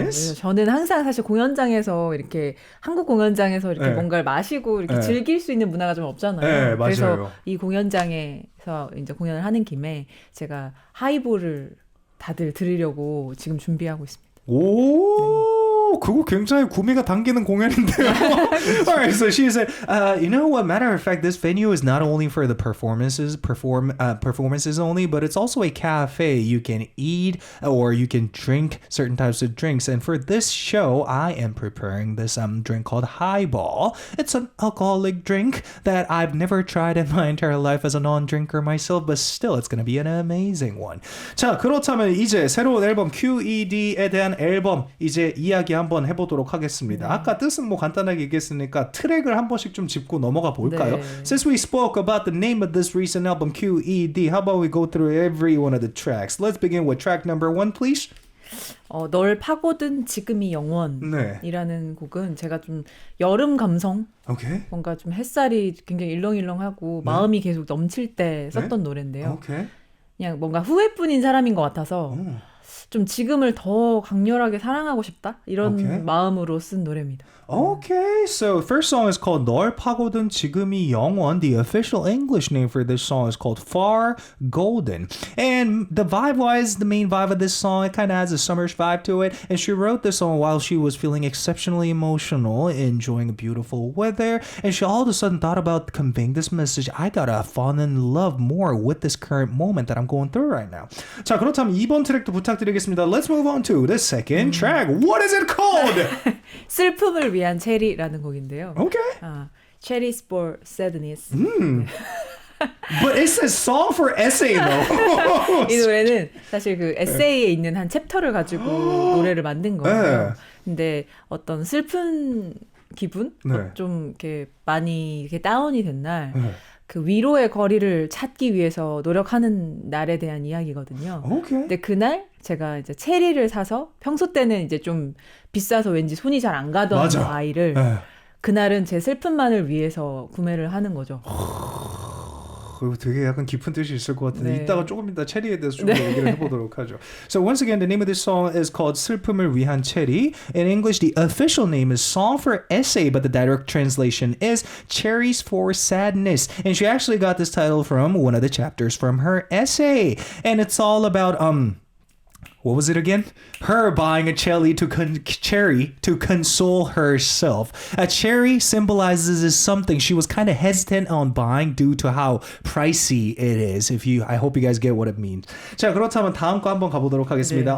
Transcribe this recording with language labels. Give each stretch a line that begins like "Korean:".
Korean: 그래서 저는 항상 사실 공연장에서 이렇게 한국 공연장에서 이렇게 뭔가를 마시고 이렇게 즐길 수 있는 문화가 좀 없잖아요. 그래서 이 공연장에서 이제 공연을 하는 김에 제가 하이볼을 다들 드리려고 지금 준비하고 있습니다. 오, 그거 굉장히 구미가 당기는 공연인데요.
English: Alright, so she said, you know what? Matter of fact, this venue is not only for the performances only, but it's also a cafe. You can eat or you can drink certain types of drinks. And for this show, I am preparing this drink called Highball. It's an alcoholic drink that I've never tried in my entire life as a non-drinker myself, but still, it's going to be an amazing one.
Korean: 자, 그렇다면 이제 새로운 앨범 QED에 대한 앨범 이제 이야기 한번 해보도록 하겠습니다. 아까 뜻은 뭐 간단하게 얘기했으니까 트랙을 한 번씩 좀 짚고 넘어가 볼까요?
English: Since we spoke about the name of this recent album QED, how about we go through every one of the tracks? Let's begin with track number 1, please.
Korean: 널 파고든 지금이 영원이라는 곡은 제가 좀 여름 감성, 뭔가 좀 햇살이 굉장히 일렁일렁하고 마음이 계속 넘칠 때 썼던 노래인데요. 그냥 뭔가 후회뿐인 사람인 것 같아서 좀 지금을 더 강렬하게 사랑하고 싶다 이런 마음으로 쓴 노래입니다.
English: Okay, so first song is called 널 파고든 지금이 영원. The official English name for this song is called Far Golden. And the vibe-wise, the main vibe of this song, it kind of has a summerish vibe to it. And she wrote this song while she was feeling exceptionally emotional, enjoying beautiful weather. And she all of a sudden thought about conveying this message. I gotta fall in love more with this current moment that I'm going through right now.
Korean: 자, 그렇다면 2번 트랙도 부탁드리겠습니다.
English: Let's move on to the second track. What is it called?
Korean: 슬픔을 위한 체리라는 곡인데요.
English: Cherries for Sadness. But it's a song for essay though.
Korean: 이 노래는 사실 그 에세이에 있는 한 챕터를 가지고 노래를 만든 거예요. 근데 어떤 슬픈 기분, 좀 이렇게 많이 이렇게 다운이 된 날, 그 위로의 거리를 찾기 위해서 노력하는 날에 대한 이야기거든요. 근데 그날 제가 이제 체리를 사서 평소 때는 이제 좀 비싸서 왠지 손이 잘 안 가던 과일을 그날은 제 슬픔만을 위해서 구매를 하는 거죠. 되게 약간 깊은 뜻이 있을 것 같은데 이따가 조금 이따 체리에 대해서 좀 얘기를 해보도록 하죠.
English: So once again, the name of this song is called 슬픔을 위한 체리. In English, the official name is Song for Essay, but the direct translation is Cherries for Sadness. And she actually got this title from one of the chapters from her essay. And it's all about What was it again? Her buying a cherry to console herself. A cherry symbolizes something she was kind of hesitant on buying due to how pricey it is. I hope you guys get what it means.
Korean: 자, 그렇다면 다음 거 한번 가보도록 하겠습니다.